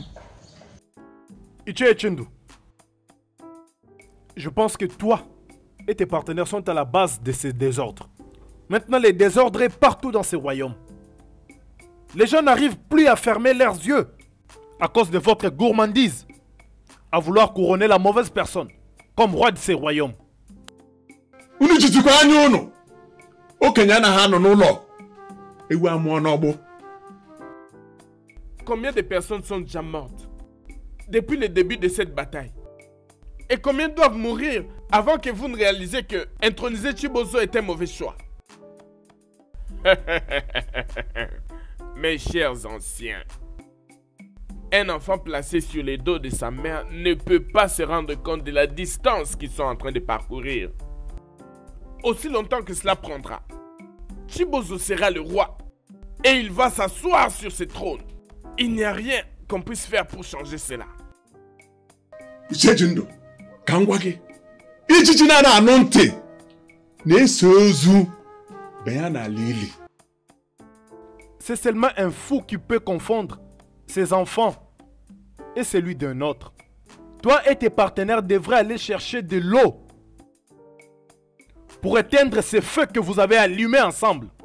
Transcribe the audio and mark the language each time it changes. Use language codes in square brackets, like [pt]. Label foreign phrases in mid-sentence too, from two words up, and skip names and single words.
[fr] Ichi et Chindu, je pense que toi et tes partenaires sont à la base de ces désordres. Maintenant, les désordres est partout dans ces royaumes. Les gens n'arrivent plus à fermer leurs yeux à cause de votre gourmandise, à vouloir couronner la mauvaise personne comme roi de ces royaumes. [ig] Unu jitukwa anya unu. Okenye anaghị anọ n'ụlọ. Ewu amụọ n'ọgbụ. [fr] Combien de personnes sont déjà mortes depuis le début de cette bataille? Et combien doivent mourir avant que vous ne réalisez que introniser Chibozo est un mauvais choix? Mes chers anciens, un enfant placé sur les dos de sa mère ne peut pas se rendre compte de la distance qu'ils sont en train de parcourir. Aussi longtemps que cela prendra, Chibozo sera le roi et il va s'asseoir sur ce trône. Il n'y a rien qu'on puisse faire pour changer cela. [ig] Icheji ndụ, ka m gwa gị. Ijiji na-ana anụ ntị na-eso ozu bịa n'ala ili. [fr] C'est seulement un fou qui peut confondre ses enfants et celui d'un autre. Toi et tes partenaires devraient aller chercher de l'eau pour éteindre ces feux que vous avez allumés ensemble.